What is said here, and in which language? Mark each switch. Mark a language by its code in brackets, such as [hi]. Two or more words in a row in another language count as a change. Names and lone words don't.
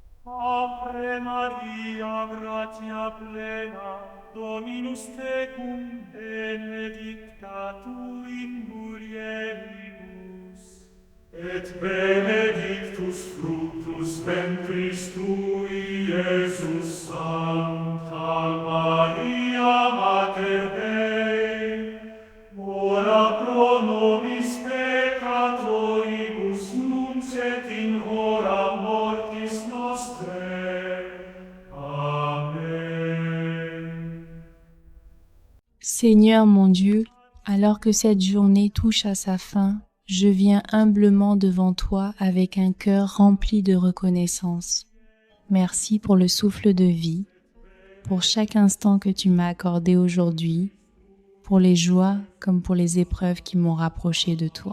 [la] Ave Maria, gratia plena, Dominus tecum, benedicta tu in mulieribus, et benedictus fructus ventris tui, Iesus. Sancta Maria, Mater Dei, ora pro nobis peccatoribus, nunc et in hora mortis nostrae. Amen. [fr] Seigneur mon Dieu, alors que cette journée touche à sa fin, je viens humblement devant toi avec un cœur rempli de reconnaissance. Merci pour le souffle de vie, pour chaque instant que tu m'as accordé aujourd'hui, pour les joies comme pour les épreuves qui m'ont rapproché de toi.